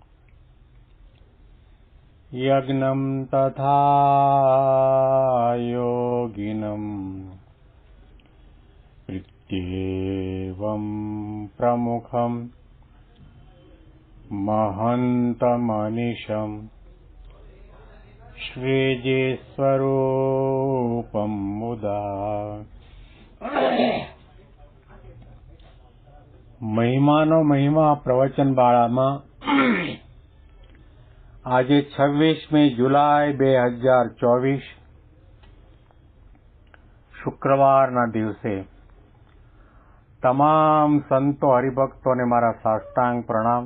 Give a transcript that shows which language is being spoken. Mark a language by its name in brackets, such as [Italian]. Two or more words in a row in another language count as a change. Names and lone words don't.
[Sanskrit] यज्ञं तथा योगिनं प्रत्येवं प्रमुखं महन्तमनिशं श्रीजीस्वरूपं मुदा [Gujarati] મહિમાનો મહિમા પ્રવચન બાળામાં આજે 26મી જુલાઈ 2024 શુક્રવારના દિવસે તમામ સંતો હરિભક્તોને મારા સાષ્ટાંગ પ્રણામ.